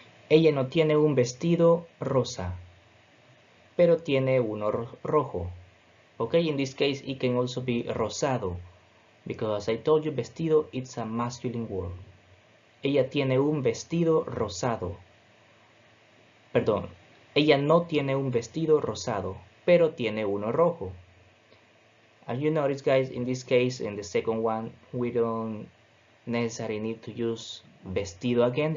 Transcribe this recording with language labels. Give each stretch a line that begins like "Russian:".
Spanish: Ella no tiene un vestido rosa, pero tiene uno rojo.
English: Okay, in this case it can also be rosado, because I told you vestido it's a masculine word.
Spanish: Ella tiene un vestido rosado. Perdón, ella no tiene un vestido rosado, pero tiene uno rojo.
English: As you notice guys, in this case, in the second one, we don't necessarily need to use vestido again.